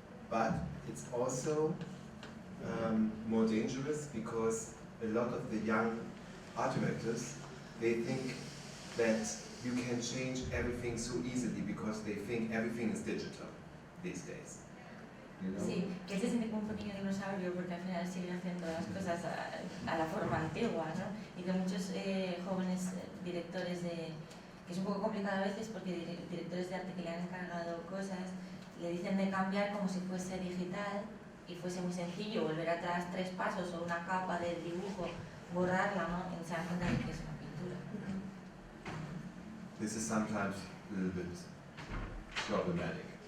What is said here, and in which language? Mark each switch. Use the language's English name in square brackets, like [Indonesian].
[English] But it's also more dangerous because a lot of the young art directors, they think that you can change everything so easily because they think everything is digital these days. You know? [Spanish] Sí, que él se siente como un pequeño dinosaurio porque al final sigue haciendo las cosas a la forma antigua, ¿no? Y que muchos jóvenes directores que es un poco complicado a veces porque directores de arte que le han encargado cosas le dicen de cambiar como si fuese digital y fuese muy sencillo, volver atrás 3 pasos o una capa de dibujo, borrarla, ¿no? Y se dan cuenta de que es una pintura. [English] This is sometimes a little bit problematic.